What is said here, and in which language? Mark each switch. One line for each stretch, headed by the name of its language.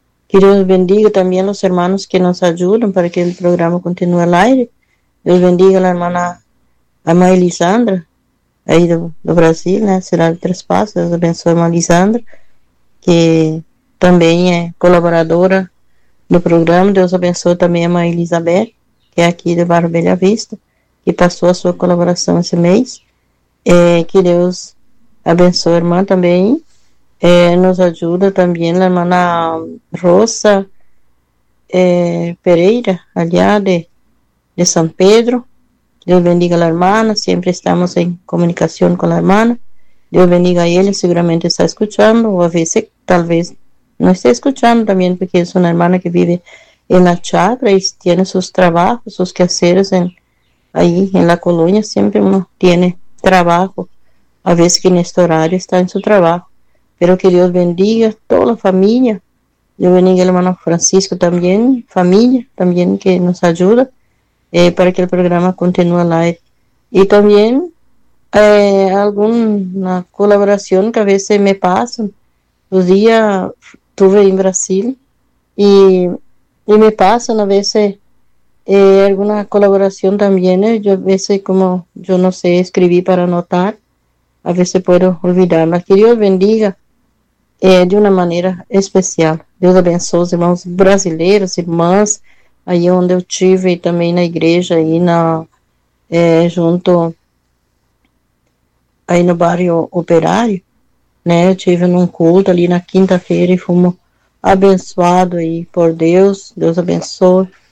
Spanish: Que Dios bendiga también a los hermanos que nos ayudan para que el programa continúe al aire. Dios bendiga a la hermana Ama Elisandra, ahí de Brasil, ¿no? Será de Tres Pasos. Dios bendiga a Ama Elisandra, que también es colaboradora no programa.
Portuguese: Deus abençoe também a mãe Elizabeth, que é aqui de Barra Bela Vista, que passou a sua colaboração esse mês. Que Deus abençoe a irmã também. Nos ajuda também a irmã Rosa Pereira, aliás, de São Pedro. Deus bendiga a irmã, sempre estamos em comunicação com a irmã. Deus bendiga a ele, seguramente está escutando, ou a vezes, talvez.
Spanish: No estoy escuchando también porque es una hermana que vive en la Chacra y tiene sus trabajos, sus quehaceres ahí en la colonia. Siempre uno tiene trabajo, a veces que en este horario está en su trabajo. Pero que Dios bendiga a toda la familia. Dios bendiga al hermano Francisco también, familia también que nos ayuda para que el programa continúe al aire. Y también alguna colaboración que a veces me pasan. Los días estuve en Brasil y me pasan a veces alguna colaboración también. Yo a veces, como yo no sé escribir para anotar, a veces puedo olvidarla. Que Dios bendiga de una manera especial. Dios abençoe los hermanos brasileños, hermanas, ahí donde yo estuve también en la iglesia, ahí junto ahí en el barrio operario.
Portuguese: Eu tive num culto ali na quinta-feira e fomos abençoados aí por Deus. Deus abençoe.